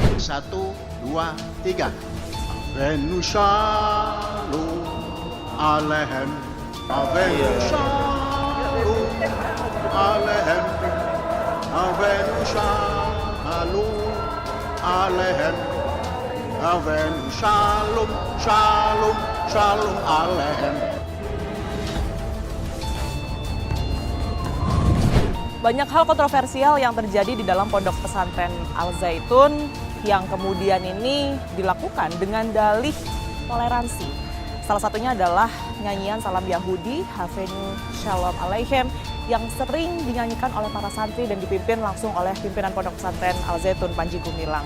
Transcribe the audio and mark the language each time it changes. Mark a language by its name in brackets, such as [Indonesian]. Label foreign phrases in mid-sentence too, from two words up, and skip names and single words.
[Indonesian] Satu, dua, tiga. [Hebrew] הבאנו שלום עליכם. הבאנו שלום עליכם. הבאנו שלום עליכם. הבאנו שלום שלום שלום עליכם. [Indonesian] Banyak hal kontroversial yang terjadi di dalam pondok pesantren Al-Zaitun yang kemudian ini dilakukan dengan dalih toleransi. Salah satunya adalah nyanyian salam Yahudi, [Hebrew] הבאנו שלום עליכם, [Indonesian] yang sering dinyanyikan oleh para santri dan dipimpin langsung oleh pimpinan pondok pesantren Al-Zaitun Panji Gumilang.